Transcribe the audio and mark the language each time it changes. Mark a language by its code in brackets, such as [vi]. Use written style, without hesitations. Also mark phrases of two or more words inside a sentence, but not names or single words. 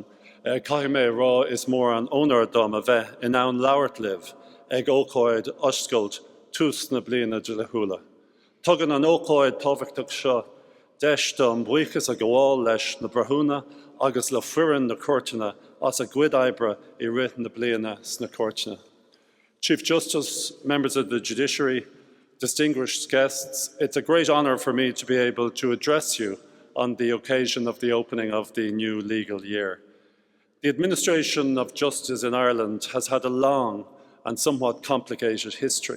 [ga] Caithfidh mé rá is mór an ónar dom a bheith in ann labhairt libh ag ócáid oscailt tús na bliana de le thuaille. Tugann an ócáid tábhachtach seo deis dom buíochas a gháil leis na Brethúna agus le fuireann na Coirteanna as a gcuid oibre I rith na bliana sna Coirteanna. [en] Chief Justice, members of the judiciary, distinguished guests, it's a great honour for me to be able to address you on the occasion of the opening of the new legal year. The administration of justice in Ireland has had a long and somewhat complicated history.